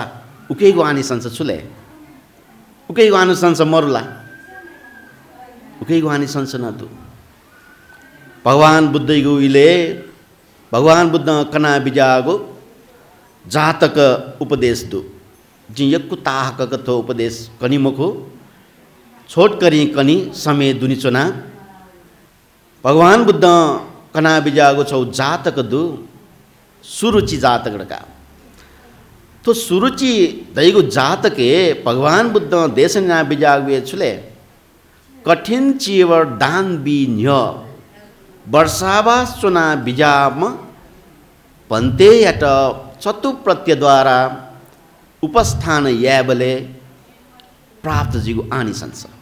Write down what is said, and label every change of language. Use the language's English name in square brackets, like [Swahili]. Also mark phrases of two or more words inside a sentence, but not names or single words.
[Newari] उकेगु आनी संस छुले उकेगु आनी संस मरुला उकेगु आनी संस नदु भगवान बुद्धगु इले भगवान बुद्ध कना बिजागु जातक उपदेश दु जिन यक्कु ताहक कथो उपदेश कनि मुखु छोट करी कनि समय दुनि चुना भगवान बुद्ध कना बिजागु छौ जातक दु सुरुचि जातक का तो सुरुचि दैगु जातके भगवान बुद्ध देशना बिजागु छुले कठिन चिवर दान बि न्य वर्षावास चुना बिजाम भन्ते याट चतु प्रत्यद्वारा उपस्थान याबले प्राप्त जिगु आनी संस